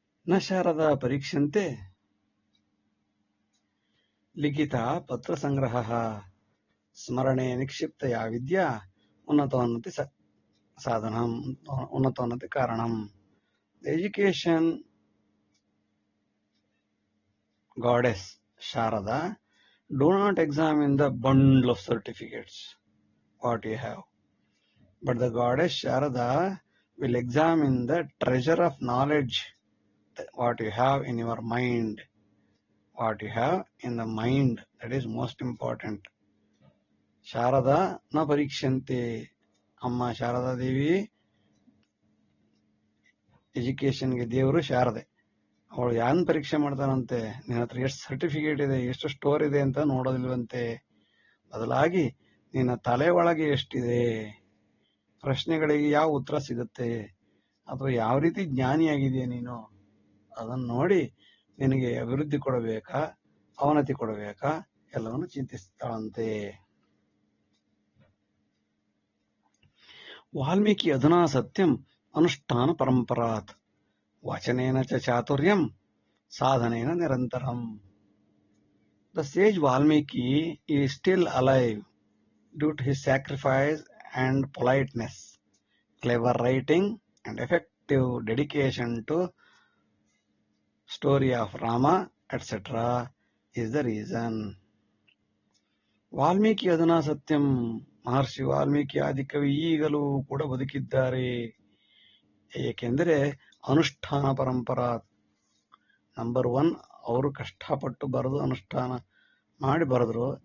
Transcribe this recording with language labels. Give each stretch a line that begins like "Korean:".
Sanskrit: ನ ಶಾರದ ಪರೀಕ್ಷಂತೆ ಲಿಖಿತ ಪತ್ರ ಸಂಗ್ರಹ ಸ್ಮರಣೆ ನಿಕ್ಷಿಪ್ತ ಯಾ ವಿದ್ಯಾ ಉನ್ನತೋನ್ನತಿ ಸಾಧನಂ ಉನ್ನತೋನ್ನತಿ ಕಾರಣಂ.
English: Education goddess Sharada do not examine the bundle of certificates what you have, but the goddess Sharada will examine the treasure of knowledge what you have in your mind. What you have in the mind, that is most important.
Sanskrit: Sharada na parikshante,
Kannada: amma Sharada Devi education ಗೆ ದೇವರು ಶಾರದೆ. ಅವಳು ಯಾನ್ ಪರೀಕ್ಷೆ ಮಾಡ್ತಾನಂತೆ, ನಿನ್ನ ಹತ್ರ ಎಷ್ಟು certificate ಇದೆ, ಎಷ್ಟು ಸ್ಟೋರ್ ಇದೆ ಅಂತ ನೋಡೋದಿಲ್ವಂತೆ. ಬದಲಾಗಿ ನಿನ್ನ ತಲೆ ಒಳಗೆ ಎಷ್ಟಿದೆ, ಪ್ರಶ್ನೆಗಳಿಗೆ ಯಾವ ಉತ್ತರ ಸಿಗುತ್ತೆ, ಅಥವಾ ಯಾವ ರೀತಿ ಜ್ಞಾನಿಯಾಗಿದೆಯಾ ನೀನು, ಅದನ್ನು ನೋಡಿ ನಿನಗೆ ಅಭಿವೃದ್ಧಿ ಕೊಡಬೇಕಾ, ಅವನತಿ ಕೊಡಬೇಕಾ ಎಲ್ಲವನ್ನು ಚಿಂತಿಸ್ತಾಳಂತೆ.
Sanskrit: ವಾಲ್ಮೀಕಿ ಅಧುನಾ ಸತ್ಯಂ ಅನುಷ್ಠಾನ ಪರಂಪರಾತ್ ವಚನೇನ ಚ ಚಾತುರ್ಯಂ ಸಾಧನೇನ ನಿರಂತರಂ.
English: The sage Valmiki is still alive due to his sacrifice and politeness, clever writing, and effective dedication to story of Rama, etc. is the reason.
Sanskrit: Valmiki ಅಧುನಾ ಸತ್ಯಂ.
Kannada: ಮಹರ್ಷಿ ವಾಲ್ಮೀಕಿ ಆದಿಕವಿ ಈಗಲೂ ಕೂಡ ಬದುಕಿದ್ದಾರೆ. ಏಕೆಂದರೆ
Sanskrit: ಅನುಷ್ಠಾನ ಪರಂಪರಾ.
Kannada: ನಂಬರ್ 1, ಅವರು ಕಷ್ಟಪಟ್ಟು ಬರೆದು ಅನುಷ್ಠಾನ ಮಾಡಿ ಬರೆದ್ರು.